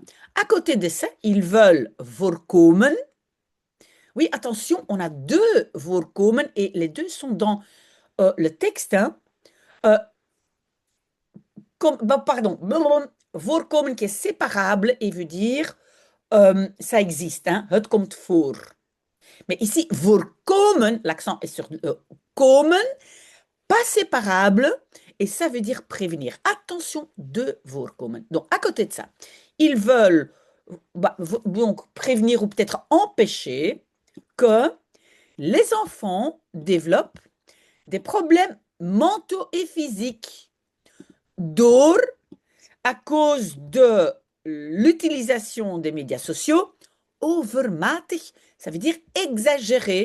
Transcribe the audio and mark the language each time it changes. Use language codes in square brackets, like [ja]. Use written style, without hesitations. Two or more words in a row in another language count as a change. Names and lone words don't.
[fr] À côté de ça, ils veulent voorkomen. Oui, attention, on a deux voorkomen et les deux sont dans le texte. Hein. Voorkomen qui est séparable et veut dire ça existe, hein, [nl] het komt voor. [fr] Mais ici, voorkomen, l'accent est sur komen, pas séparable, et ça veut dire prévenir. Attention, de voorkomen. Donc, à côté de ça, ils veulent donc prévenir ou peut-être empêcher que les enfants développent des problèmes mentaux et physiques door à cause de l'utilisation des médias sociaux, overmatig, ça veut dire exagéré.